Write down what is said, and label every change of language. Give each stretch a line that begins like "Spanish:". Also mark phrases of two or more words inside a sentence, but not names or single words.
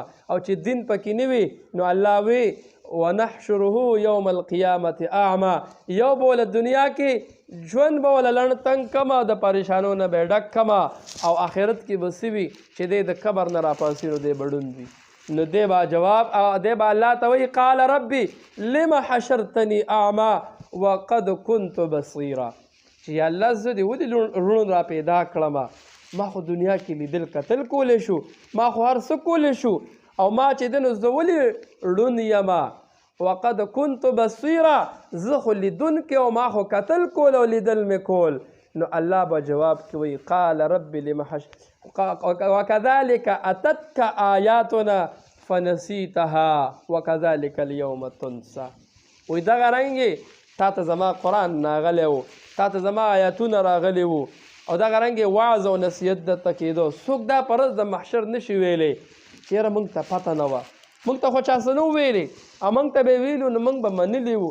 Pashto: او چې دین پکې نه وي نو الله وی
Arabic: ونحشره یوم القیامة اعما،
Pashto: یو به وله دنیا کې ژوند به وله لنډ تنګ کمه، د پریشانو نه به یې ډک کمه، او آخرت کې به څه وي چې دی د قبر نه راپاڅي نو دی به ړوند وي. نو دی به جواب دی به الله ته وایي
Arabic: قال ربي لم حشرتني اعما وقد كنت بصیرا،
Pashto: چې یا الله زه دې ولې ړوند را پیدا کړمه، ما خو دنیا کې لیدل کتل کولی شو، ما خو هر څه کولی شو، او ما چې دی نو زه ولې ړوند یمه،
Arabic: وقد كنت بصیرا،
Pashto: زه خو لیدونکی او ما خو کتل کول او لیدل مې کول. نو الله به جواب کوي
Arabic: قال رب لم وكذلك اتتك آیاتنا فنسیتها وكذلك اليوم تنسى.
Pashto: وی دغه رنګې تا ته زما قرآن راغلی و، تا ته زما آیاتونه راغلي وو، او دغه رنګې وعظ او نصیحت درته کېدو. څوک دا په ورځ د محشر نشي ویلی چې یاره موږ ته پته نه وه، موږ ته خو چا څه نه ویلي، او موږ ته به ویلو نو موږ به منلي وو.